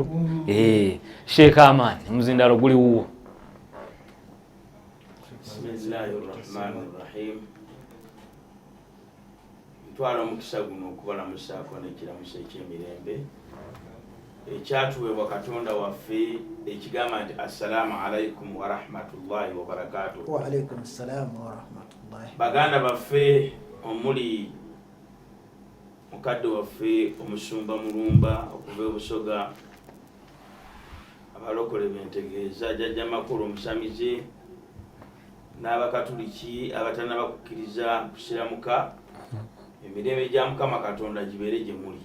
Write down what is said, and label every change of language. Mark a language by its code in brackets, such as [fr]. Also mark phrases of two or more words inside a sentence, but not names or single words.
[lg] Sheekh Amaani omuzindalo guli wuwo. [ar] بسم الله الرحمن الرحيم. [lg] Ntwala omukisa guno okubalamusaako n'ekiramuso eky'emirembe ekyatuweebwa Katonda waffe ekigamba nti [ar] السلام عليكم ورحمة الله وبركاته. وعليكم السلام ورحمة الله. [lg] Baganda baffe omuli mukadde waffe omusumba Mulumba okuva e Busoga, abalokole b'entegeeza, jjajja makulu omusamize, n'abakatuliki abatannaba kukkiriza kusiramuka, emirembe gya Mukama Katonda gibeere gye muli.